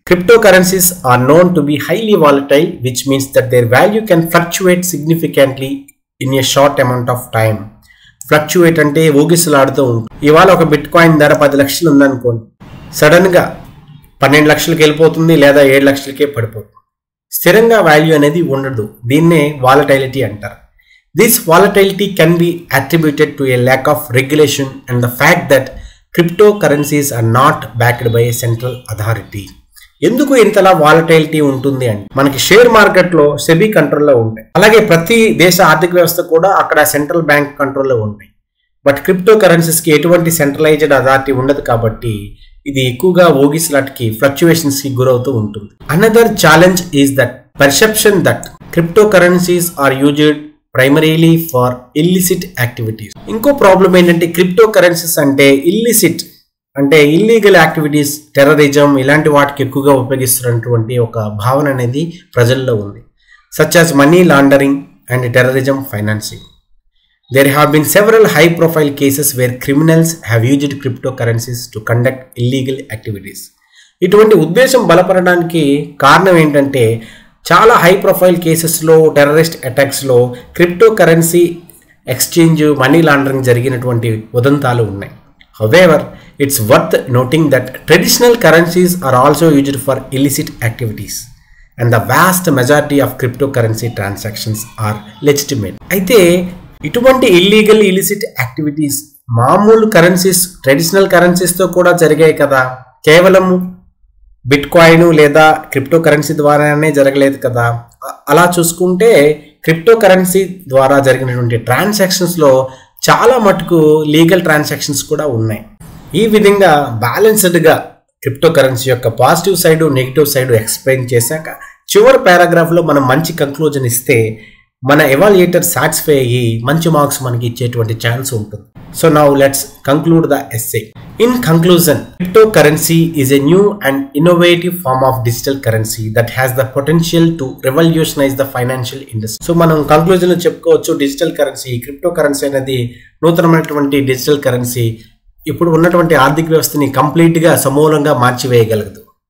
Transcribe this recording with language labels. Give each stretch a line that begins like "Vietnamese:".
English: Crypto currencies are known to be highly volatile which means that their value can fluctuate significantly in a short amount of time.
Telugu: Fluctuate అంటే ఊగిసలాడుతూ ఉంటుంది. ఇవాళ ఒక bit coin ధర 10 లక్షలు ఉందనుకోండి, sudden గా 12 లక్షలకి వెళ్ళిపోతుంది లేదా 7 లక్షలకే పడిపోతుంది. స్థిరంగా వాల్యూ అనేది ఉండదు. దీన్నే వాలటైలిటీ అంటారు.
English: This volatility can be attributed to a lack of regulation and the fact that cryptocurrencies are not backed by a central authority.
Telugu: ఎందుకు ఇంతలా వాలటైలిటీ ఉంటుంది అంటే మనకి షేర్ మార్కెట్లో సెబీ కంట్రోల్లో ఉంటాయి, అలాగే ప్రతి దేశ ఆర్థిక వ్యవస్థ కూడా అక్కడ సెంట్రల్ బ్యాంక్ కంట్రోల్లో ఉంటాయి. బట్ క్రిప్టో కరెన్సీస్కి ఎటువంటి సెంట్రలైజ్డ్ అథారిటీ ఉండదు కాబట్టి ఇది ఎక్కువగా ఓగిస్లాట్కి ఫ్లక్చువేషన్స్కి గురవుతూ ఉంటుంది.
English: Another challenge is that perception that crypto currencies are used primarily for illicit activities.
Telugu: ఇంకో ప్రాబ్లం ఏంటంటే క్రిప్టో కరెన్సీస్ అంటే ఇల్లిసిట్ అంటే ఇల్లీగల్ యాక్టివిటీస్, టెర్రరిజం ఇలాంటి వాటికి ఎక్కువగా ఉపయోగిస్తున్నటువంటి ఒక భావన అనేది ప్రజల్లో ఉంది.
English: Such as money laundering and terrorism financing. There have been several high profile cases where criminals have used cryptocurrencies to conduct illegal activities.
Telugu: ఇటువంటి ఉద్దేశం బలపడడానికి కారణం ఏంటంటే చాలా హై ప్రొఫైల్ కేసెస్లో, terrorist అటాక్స్లో crypto currency exchange, money laundering జరిగినటువంటి ఉదంతాలు ఉన్నాయి.
English: However it's worth noting that traditional currencies are also used for illicit activities and the vast majority of crypto currency transactions are legitimate.
Telugu: అయితే ఇటువంటి illegal illicit activities మామూలు currencies, traditional కరెన్సీస్తో కూడా జరిగాయి కదా, కేవలం bit coin లేదా క్రిప్టో కరెన్సీ ద్వారానే జరగలేదు కదా. అలా చూసుకుంటే క్రిప్టో కరెన్సీ ద్వారా జరిగినటువంటి ట్రాన్సాక్షన్స్లో చాలా మటుకు లీగల్ ట్రాన్సాక్షన్స్ కూడా ఉన్నాయి. ఈ విధంగా బ్యాలెన్స్డ్గా క్రిప్టో కరెన్సీ యొక్క positive side, negative side explain చేశాక చివరి పారాగ్రాఫ్లో మనం మంచి కంక్లూజన్ ఇస్తే మన ఎవాల్యుయేటర్ సాటిస్ఫై అయ్యి మంచి మార్క్స్ మనకి ఇచ్చేటువంటి ఛాన్స్ ఉంటుంది.
English: So now let's conclude the essay. In conclusion, cryptocurrency is a new and innovative form of digital currency that has the potential to revolutionize the financial industry.
Telugu: So మనం conclusion లో చెప్పుకోవచ్చు, digital currency, crypto currency అనేది నూతనమైనటువంటి digital currency ఇప్పుడు ఉన్నటువంటి ఆర్థిక వ్యవస్థని కంప్లీట్గా సమూలంగా మార్చివేయగలదు.